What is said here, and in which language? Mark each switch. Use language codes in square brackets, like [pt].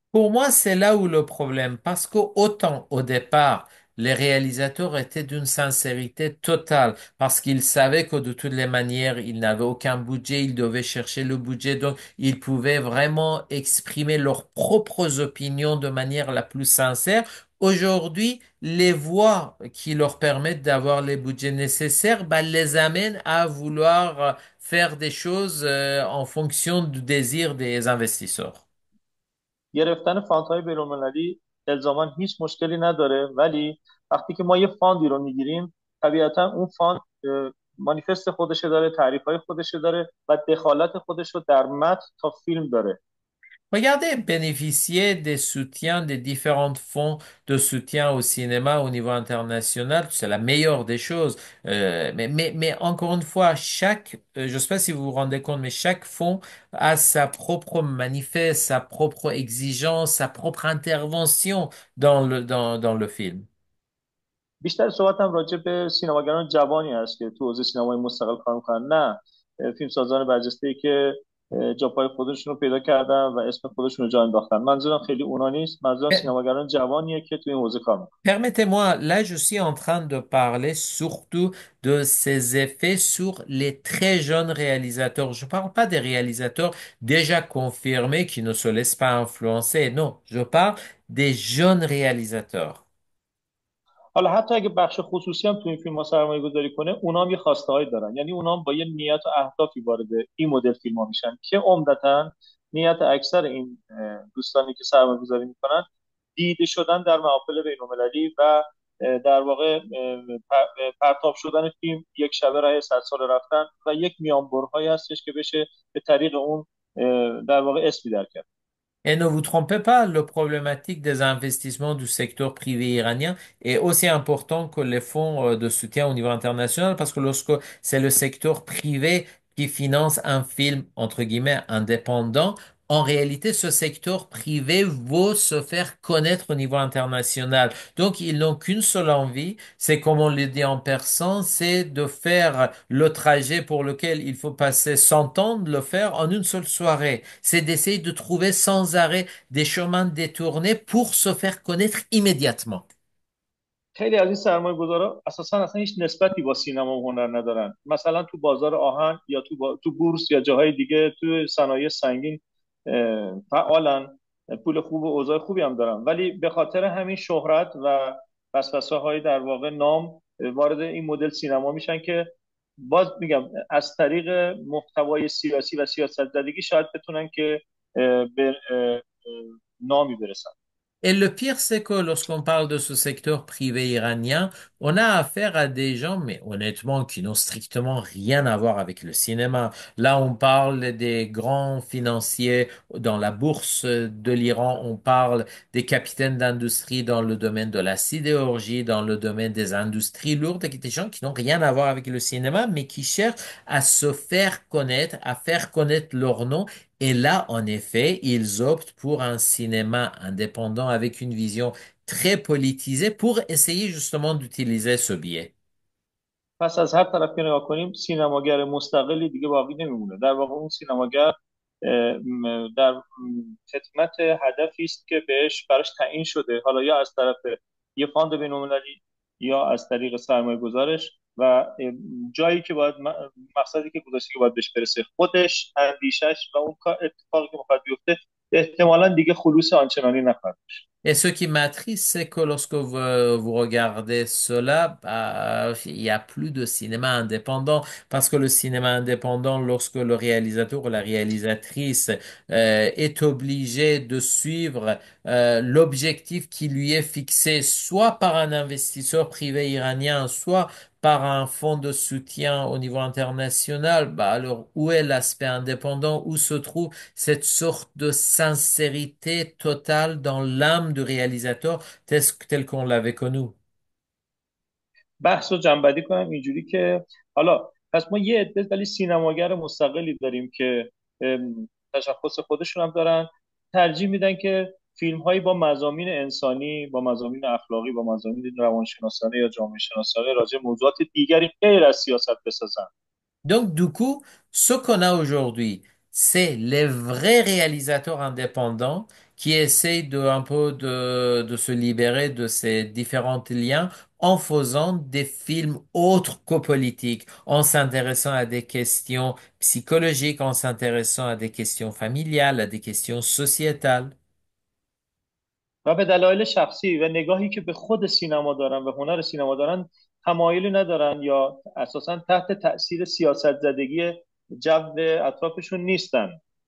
[fr] Pour moi, c'est là où le problème, parce que autant au départ, les réalisateurs étaient d'une sincérité totale, parce qu'ils savaient que de toutes les manières, ils n'avaient aucun budget, ils devaient chercher le budget, donc ils pouvaient vraiment exprimer leurs propres opinions de manière la plus sincère. Aujourd'hui, les voies qui leur permettent d'avoir les budgets nécessaires, bah, les amènent à vouloir faire des choses en fonction du désir des investisseurs. [fa] گرفتن فاندهای بین‌المللی الزاما هیچ مشکلی نداره، ولی وقتی که ما یه فاندی رو میگیریم، طبیعتا اون فاند مانیفست خودشه داره، تعریفهای خودشه داره و دخالت خودش رو در متن تا فیلم داره. [fr] Regardez, bénéficier des soutiens des différents fonds de soutien au cinéma au niveau international, c'est la meilleure des choses. Mais encore une fois, je ne sais pas si vous vous rendez compte, mais chaque fonds a sa propre manifeste, sa propre exigence, sa propre intervention dans le film. [fa] بیشتر صحبتم راجع به سینماگران جوانی هست که تو حوزه سینمای مستقل کار میکنن، نه فیلمسازان برجسته‌ای که جا پای خودشون رو پیدا کردن و اسم خودشون رو جا انداختن. منظورم خیلی اونا نیست، منظورم سینماگران جوانیه که تو این حوزه کار میکنن. [fr] Permettez-moi, là, je suis en train de parler surtout de ces effets sur les très jeunes réalisateurs. Je parle pas des réalisateurs déjà confirmés qui ne se laissent pas influencer. Non, je parle des jeunes réalisateurs. [fa] حالا حتی اگه بخش خصوصی هم تو این فیلم ها سرمایه گذاری کنه، اونا هم یه خواسته هایی دارن. یعنی اونا هم با یه نیت و اهدافی وارد این مدل فیلم ها میشن که عمدتا نیت اکثر این دوستانی که سرمایه گذاری میکنن دیده شدن در محافل بین المللی و در واقع پرتاب شدن فیلم یک شبه راه 100 سال رفتن و یک میانبرهایی هستش که بشه به طریق اون در واقع اسمی در کرد. [fr] Et ne vous trompez pas, le problématique des investissements du secteur privé iranien est aussi important que les fonds de soutien au niveau international parce que lorsque c'est le secteur privé qui finance un film, entre guillemets, indépendant, en réalité, ce secteur privé veut se faire connaître au niveau international. Donc, ils n'ont qu'une seule envie, c'est comme on le dit en persan, c'est de faire le trajet pour lequel il faut passer 100 ans, de le faire en une seule soirée. C'est d'essayer de trouver sans arrêt des chemins détournés pour se faire connaître immédiatement. [fa] خیلی از این سرمایه گذارا اساسا هیچ نسبتی با سینما و هنر ندارن. مثلا تو بازار آهن یا تو بورس یا جاهای دیگه تو صنایع سنگین فعالن، پول خوب و اوضاع خوبی هم دارن، ولی به خاطر همین شهرت و وسوسه های در واقع نام وارد این مدل سینما میشن که باز میگم از طریق محتوای سیاسی و سیاست زدگی شاید بتونن که به نامی برسن. [fr] Et le pire, c'est que lorsqu'on parle de ce secteur privé iranien, on a affaire à des gens, mais honnêtement, qui n'ont strictement rien à voir avec le cinéma. Là, on parle des grands financiers dans la bourse de l'Iran, on parle des capitaines d'industrie dans le domaine de la sidérurgie, dans le domaine des industries lourdes, des gens qui n'ont rien à voir avec le cinéma, mais qui cherchent à se faire connaître, à faire connaître leur nom. Et là, en effet, ils optent pour un cinéma indépendant avec une vision très politisée pour essayer justement d'utiliser ce biais. [fa] پس از هر طرف که نگاه کنیم سینماگر مستقلی دیگه باقی نمیمونه. در واقع اون سینماگر در خدمت هدفی است که براش تعیین شده، حالا یا از طرف یه فاند بین‌المللی یا از طریق سرمایه گذارش، و جایی که باید مقصدی که گذاشته که باید بهش برسه، خودش، اندیشش و اون اتفاقی که میخواد بیفته، احتمالاً دیگه خلوص آنچنانی نخواهد داشت. [fr] Et ce qui m'attriste, c'est que lorsque vous regardez cela, bah, il y a plus de cinéma indépendant parce que le cinéma indépendant, lorsque le réalisateur ou la réalisatrice est obligé de suivre l'objectif qui lui est fixé, soit par un investisseur privé iranien, soit par un fonds de soutien au niveau international, bah alors où est l'aspect indépendant? Où se trouve cette sorte de sincérité totale dans l'âme du réalisateur tel qu'on l'avait connu? [fa] بحث رو جنبندی کنم اینجوری که حالا پس ما یه عده ولی سینماگر مستقلی داریم که تشخص خودشون هم دارن، ترجیح میدن که فیلم هایی با مضامین انسانی، با مضامین اخلاقی، با مضامین روانشناسانه یا جامعه شناسانه راجع به موضوعات دیگری غیر از سیاست بسازن. [fr] Donc, du coup, ce qu'on a aujourd'hui, c'est les vrais réalisateurs indépendants qui essayent un peu de se libérer de ces différents liens en faisant des films autres que politiques, en s'intéressant à des questions psychologiques, en s'intéressant à des questions familiales, à des questions sociétales. [fa] و به دلایل شخصی و نگاهی که به خود سینما دارن و هنر سینما دارن، تمایلی ندارن یا اساسا تحت تأثیر سیاست زدگی جو اطرافشون نیستن.